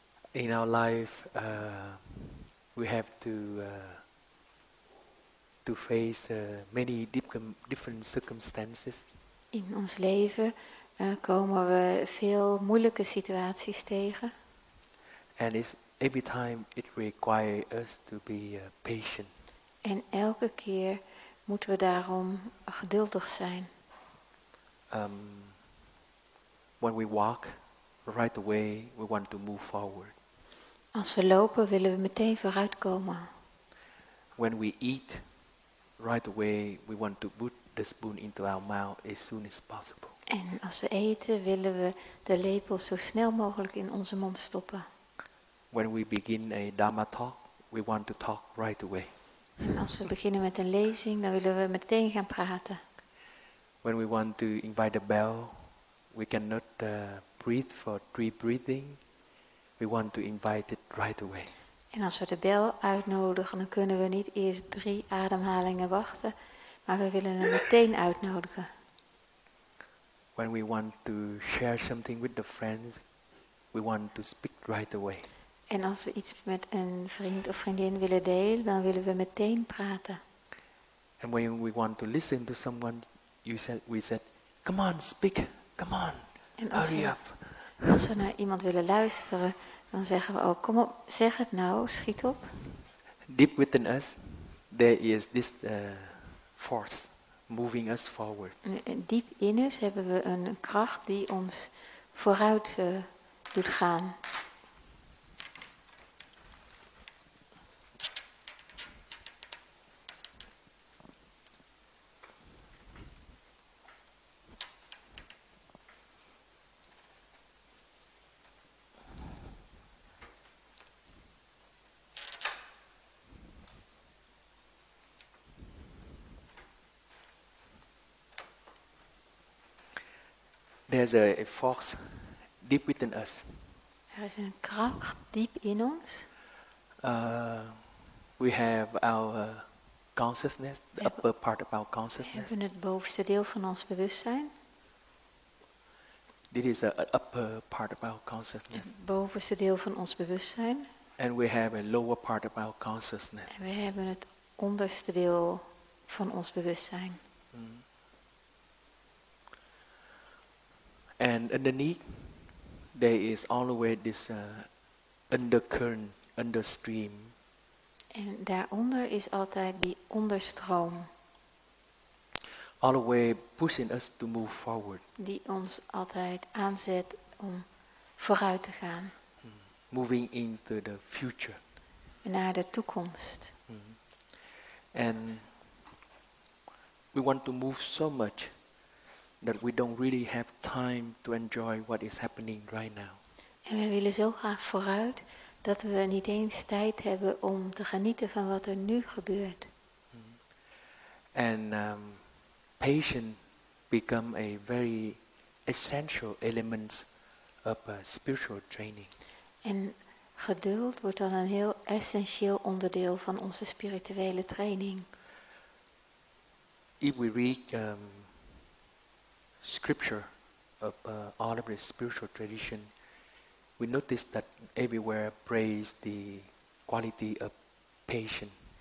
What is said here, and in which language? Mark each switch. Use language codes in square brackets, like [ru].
[en] In our life, we have to face many different circumstances. [nl] In ons leven komen we veel moeilijke situaties tegen. [en] And every time it requires us to be patient. [nl] En elke keer moeten we daarom geduldig zijn. [en] When we walk, right away we want to move forward. [nl] Als we lopen willen we meteen vooruitkomen. [en] When we eat, right away we want to put the spoon into our mouth as soon as possible. [nl] En als we eten willen we de lepel zo snel mogelijk in onze mond stoppen. [en] When we begin a Dharmatalk, we want to talk right away. [nl] En als we beginnen met een lezing, dan willen we meteen gaan praten. [en] When we want to invite the bell, we cannot breathe for 3 breathing. We want to invite it right away. [nl] En als we de bel uitnodigen, dan kunnen we niet eerst 3 ademhalingen wachten, maar we willen hem meteen uitnodigen. [en] When we want to share something with the friends, we want to speak right away. [nl] En als we iets met een vriend of vriendin willen delen, dan willen we meteen praten. [en] And when we want to listen to someone, we said, come on, speak, come on, [nl] En [en] hurry up. [nl] Als we naar iemand willen luisteren, dan zeggen we ook, kom op, zeg het nou, schiet op. [en] Deep within us, there is this force moving us forward. [nl] En diep in ons hebben we een kracht die ons vooruit doet gaan. [en] There's a force deep within us. [nl] Er is een kracht diep in ons. [en] We have our consciousness, the upper part of our [nl] We [en] consciousness. [nl] hebben het bovenste deel van ons bewustzijn. [en] This is an upper part of our consciousness. [nl] Het bovenste deel van ons bewustzijn. [en] And we have a lower part of our consciousness. [nl] En we hebben het onderste deel van ons bewustzijn. [en] And underneath, there is always this undercurrent, understream. [nl] En daaronder is altijd die onderstroom. [en] Always pushing us to move forward. [nl] Die ons altijd aanzet om vooruit te gaan. [en] Moving into the future. [nl] Naar de toekomst. [en] And we want to move so much that we don't really have time to enjoy what is happening right now. [nl] En we willen zo graag vooruit dat we niet eens tijd hebben om te genieten van wat er nu gebeurt. [en] And patience become a very essential element of spiritual training. [nl] En geduld wordt dan een heel essentieel onderdeel van onze spirituele training. [en] If we read scripture of all of the spiritual tradition, we notice that everywhere praise the quality of patience.